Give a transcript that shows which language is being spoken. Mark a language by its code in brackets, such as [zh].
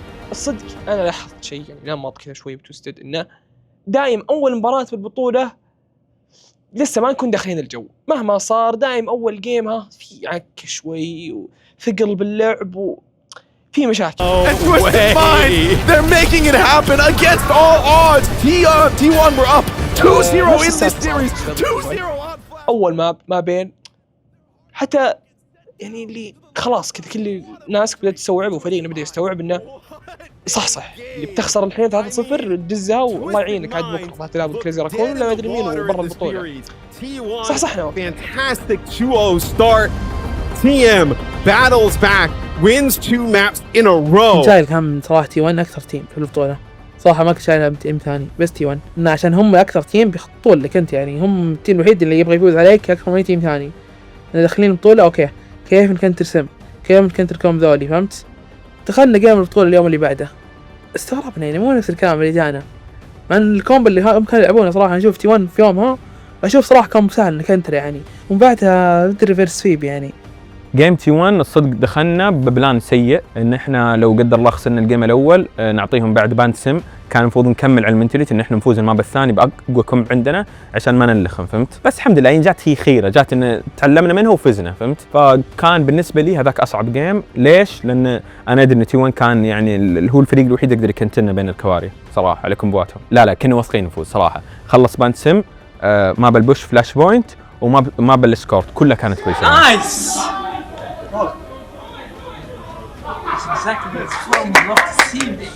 [ar] الصدق انا لاحظت شيء يعني نمط كذا شوي بتوستد انه دايم اول مباراة بالبطولة لسه ما نكون داخلين الجو مهما صار دايم اول جيم ها في عك شوي وثقل باللعب وفي مشاكل. [en] And Twisted Minds, they're making it happen against all odds. T1 were up 2-0 in this series. 2-0 on. [ar] اول ما بين حتى يعني اللي خلاص كذا كل الناس بدأت تستوعب وفريقنا بدأ يستوعب انه صح اللي بتخسر الحين 3-0 دزها والله يعينك عاد بكره راح تلعب كريزي راكون ولا ما ادري مين وبرا البطوله. صح [en] Fantastic 2-0 start. TM battles back, wins 2 maps in a row. [ar] شايل كم صراحة T1 أكثر تيم في البطولة. صراحة ما كنت شايلها تيم ثاني بس T1 إنه عشان هم أكثر تيم بيخطون لك أنت يعني هم التيم الوحيد اللي يبغى يفوز عليك أكثر من أي تيم ثاني. داخلين البطولة أوكي كيف نكنتر سم كيف نكنتر كوم ذولي فهمت؟ دخلنا جيم البطولة اليوم اللي بعده استغربنا يعني مو نفس الكلام اللي جانا مع ان الكومب اللي هم كانوا يلعبونه صراحة نشوف T1 في يومها أشوف صراحة كومب سهل نكنتر يعني ومن بعدها بدي ريفيرس فيب يعني. جيم T1 الصدق دخلنا ببلان سيء ان احنا لو قدر الله خسرنا الجيم الاول نعطيهم بعد باند سم كان المفروض نكمل على المنتاليتي ان احنا نفوز الماب الثاني باقوى كومب عندنا عشان ما نلخم فهمت بس الحمد لله جات هي خيره جات ان تعلمنا منها وفزنا فهمت فكان بالنسبه لي هذاك اصعب جيم ليش لان انا ادري ان T1 كان يعني هو الفريق الوحيد يقدر يكنتلنا بين الكواري صراحه على كومبواتهم لا كنا واثقين نفوز صراحه خلص باند سم ما بالبوش فلاش بوينت وما بالسكورت كلها كانت كويسه [en] Nice Exactly, that's what I would love to see.